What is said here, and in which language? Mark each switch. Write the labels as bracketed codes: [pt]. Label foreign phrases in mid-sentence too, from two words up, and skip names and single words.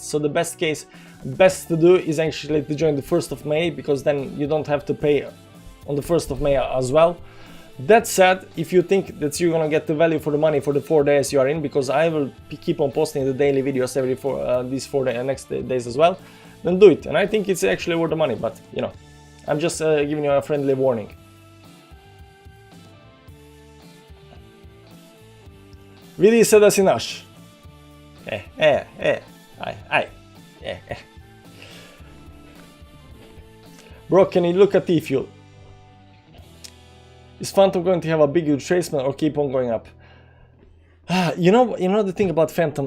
[en] So the best to do is actually to join the 1st of May, because then you don't have to pay on the 1st of May as well. That said, if you think that you're gonna get the value for the money for the 4 days you are in, because I will keep on posting the daily videos every these 4 next days as well, then do it. And I think it's actually worth the money, but you know, I'm just giving you a friendly warning. [sr] Vidi se da si naš. [en] Bro, can you look at E-Fuel? Is Phantom going to have a big retracement or keep on going up? You know the thing about Phantom.